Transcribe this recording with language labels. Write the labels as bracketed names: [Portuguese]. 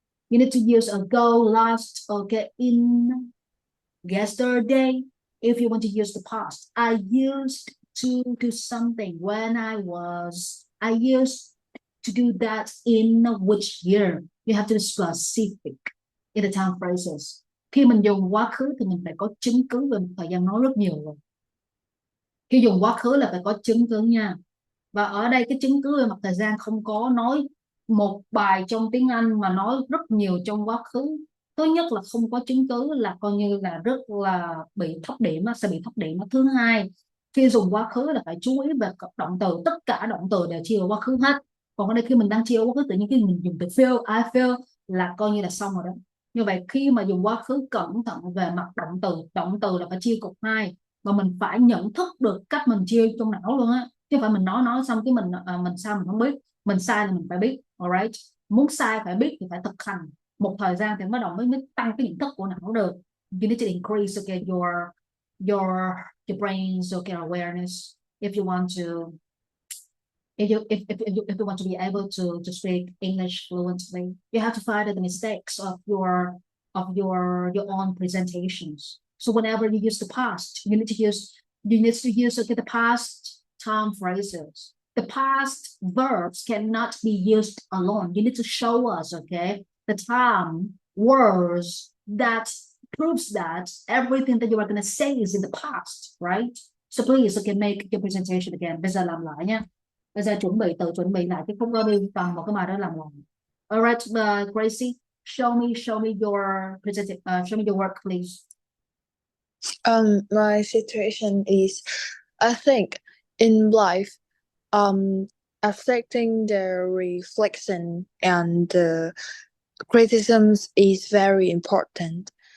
[English] You need to use ago, last, okay, in, yesterday. If you want to use the past, I used to do something when I used to do that in which year. You have to be specific in the time phrases. [Vietnamese] Khi mình dùng quá khứ thì mình phải có chứng cứ về một thời gian nói rất nhiều rồi. Khi dùng quá khứ là phải có chứng cứ nha. Và ở đây cái chứng cứ về mặt thời gian không có nói một bài trong tiếng Anh mà nói rất nhiều trong quá khứ. Thứ nhất là không có chứng cứ là coi như là rất là bị thấp điểm, sẽ bị thấp điểm. Thứ hai, khi dùng quá khứ là phải chú ý về động từ, tất cả động từ đều chia vào quá khứ hết. Còn ở đây khi mình đang chia quá khứ, tự nhiên khi mình dùng từ feel, I feel là coi như là xong rồi đó. Như vậy khi mà dùng quá khứ cẩn thận về mặt động từ là phải chia cục hai, và mình phải nhận thức được cách mình chia trong não luôn á, chứ không phải mình nói xong cái mình sao mình không biết, mình sai là mình phải biết. Alright, muốn sai phải biết thì phải thực hành một thời gian thì mới tăng cái nhận thức của não được. [English] You need to increase okay, your your brain's okay, awareness if you want to if you want to be able to speak English fluently. You have to find the mistakes of your own presentations. So whenever you use the past, you need to use okay, the past time phrases. The past verbs cannot be used alone. You need to show us, okay, the time words that proves that everything that you are going to say is in the past, right? So please, okay, make your presentation again. [Vietnamese] Bây giờ làm lại nha. Bây giờ tự chuẩn bị lại chứ không có đi toàn một cái bài đó làm lại. [English] Alright, Gracie, show me your show me your work, please. My situation is, I think, in life, affecting the reflection and the criticisms is very important.